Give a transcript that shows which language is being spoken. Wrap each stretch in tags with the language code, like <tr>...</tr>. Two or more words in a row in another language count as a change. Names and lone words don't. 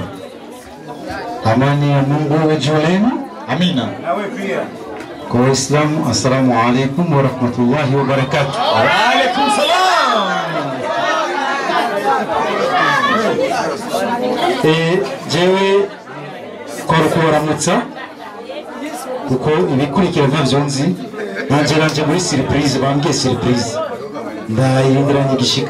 <sw>Amani ya Mungu wajulenu. Amina. Kwa Waislamu,</sw> <ar>السلام عليكم ورحمة الله وبركاته. وعليكم السلام.</ar> <rn>Jewe korukuramutsa kuko ibikurikirana vyonzi nanje muri surprise bambwiye surprise ndayindiranye gishika.</rn>